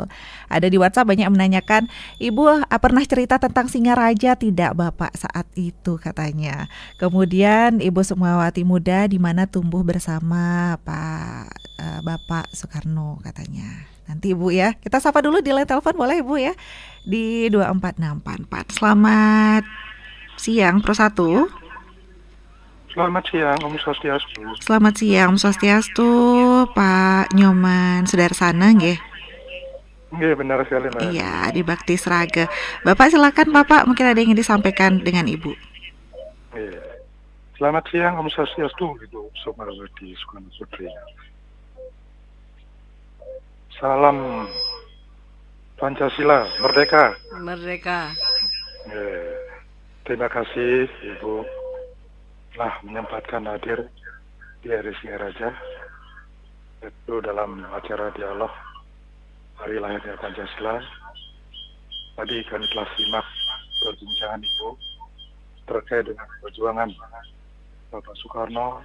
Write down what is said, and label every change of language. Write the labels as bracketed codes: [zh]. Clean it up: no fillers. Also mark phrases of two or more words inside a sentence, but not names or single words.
[id] Ada di WhatsApp banyak yang menanyakan, Ibu pernah cerita tentang Singaraja tidak Bapak saat itu katanya. Kemudian Ibu Sukmawati muda di mana tumbuh bersama Bapak Soekarno katanya. Nanti Ibu ya, kita sapa dulu di line telepon boleh Ibu ya di 24644. Selamat siang Pro 1. Selamat siang [sa] Om Swastiastu. [id] Selamat siang [sa] Om Swastiastu, [id] Pak Nyoman Sudarsana nggih. Nggih, benar sekali Mbak. Iya, di Bakti Sraga. Bapak silakan Bapak, mungkin ada yang ingin disampaikan dengan Ibu. Iya. Selamat siang [sa] Om Swastiastu, [id] Ibu Sukmawati Soekarno Putri. Salam Pancasila, merdeka. Merdeka. Terima kasih Ibu telah menyempatkan hadir di RRI Singaraja itu dalam acara dialog Hari Lahirnya Pancasila. Tadi kami telah simak perbincangan Ibu terkait dengan perjuangan Bapak Soekarno,